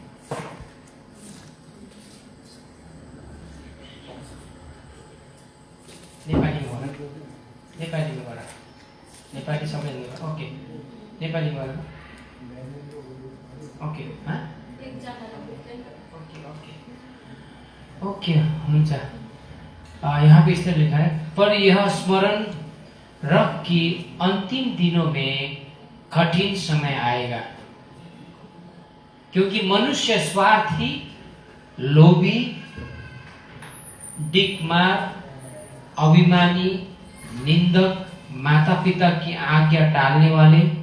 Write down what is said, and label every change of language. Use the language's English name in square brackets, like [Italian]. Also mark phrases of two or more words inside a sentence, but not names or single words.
[Nepali] नेपालीमा गर नेपालीमा गर नेपाली सबैले ओके नेपालीमा गर ओके ओके ओके हुन्छ। [Hindi] यहाँ पे इसने लिखा है, पर यह स्मरण रख कि अंतिम दिनों में कठिन समय आएगा, क्योंकि मनुष्य स्वार्थी, लोभी, दिक्मार, अभिमानी, निंदक, माता पिता की आज्ञा टालने वाले,